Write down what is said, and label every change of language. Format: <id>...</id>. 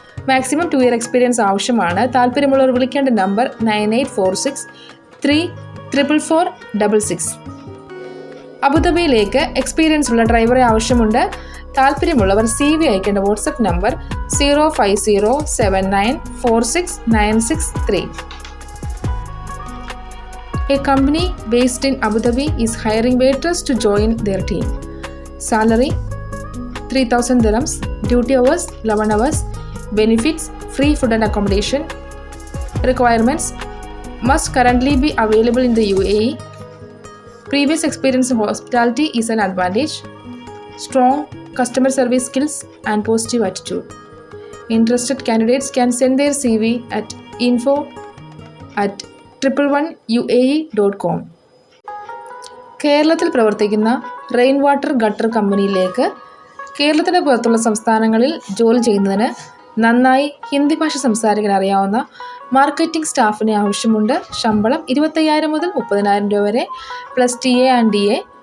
<ml>Maximum 2 year experience ആവശ്യമാണ്. താല്പര്യമുള്ളവർ വിളിക്കേണ്ട നമ്പർ 9846344466. അബുദാബിയിലേക്ക് എക്സ്പീരിയൻസ് ഉള്ള ഡ്രൈവറെ ആവശ്യമുണ്ട്. താല്പര്യമുള്ളവർ CV അയക്കേണ്ട WhatsApp number 0507946963.</ml> <en>A company based in Abu Dhabi is hiring waiters to join their team. Salary 3,000 dirhams. Duty hours 11 hours. Benefits: free food and accommodation. Requirements: must currently be available in the UAE. Previous experience in hospitality is an advantage. Strong customer service skills and positive attitude. Interested candidates can send their CV at info@111uae.com.</en> <ml>കേരളത്തിൽ പ്രവർത്തിക്കുന്ന rain water gutter കമ്പനിയിലേക്ക് കേരളത്തിന് പുറത്തുള്ള സംസ്ഥാനങ്ങളിൽ ജോലി ചെയ്യുന്നതിന് നന്നായി ഹിന്ദി ഭാഷ സംസാരിക്കാൻ അറിയാവുന്ന മാർക്കറ്റിംഗ് സ്റ്റാഫിനെ ആവശ്യമുണ്ട്. ശമ്പളം 25,000 മുതൽ 30,000 രൂപ വരെ. Plus TA and DA.</ml>